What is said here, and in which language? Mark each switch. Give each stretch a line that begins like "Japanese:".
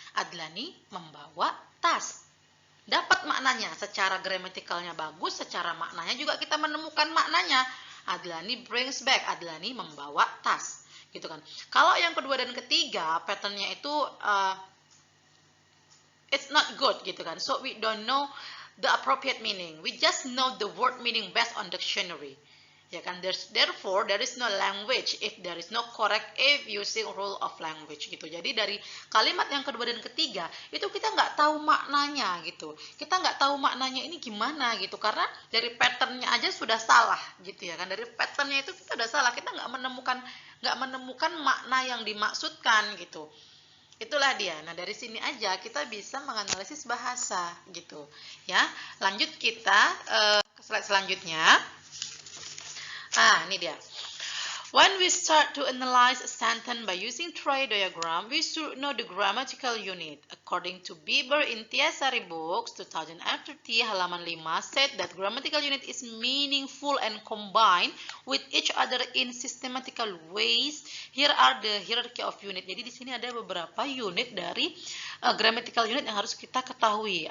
Indonesian: Adlani membawa tas. Dapat maknanya, secara gramatikalnya bagus, secara maknanya juga kita menemukan maknanya.
English: Adlani brings back,
Indonesian: Adlani membawa tas, gitu kan. Kalau yang kedua dan ketiga, patternnya itu
English: it's not good
Indonesian: gitu kan.
English: So we don't know the appropriate meaning. We just know the word meaning based on dictionary.
Indonesian: Ya kan,
English: therefore there is no language if there is no correct if using rule of language gitu.
Indonesian: Jadi dari kalimat yang kedua dan ketiga itu kita nggak tahu maknanya gitu. Kita nggak tahu maknanya ini gimana gitu, karena dari patternnya aja sudah salah gitu ya kan. Dari patternnya itu kita udah salah, kita nggak menemukan makna yang dimaksudkan gitu. Itulah dia. Nah, dari sini aja kita bisa menganalisis bahasa gitu ya. Lanjut kita ke slide selanjutnya. Ini dia.
English: When we start to analyze a sentence by using trie diagram, we should know the grammatical unit. According to Bieber in Tiasari Books 2030 halaman 5 said that grammatical unit is meaningful and combined with each other in systematical ways. Here are the hierarchy of unit.
Indonesian: Jadi di sini ada beberapa unit dari grammatical unit yang harus kita ketahui.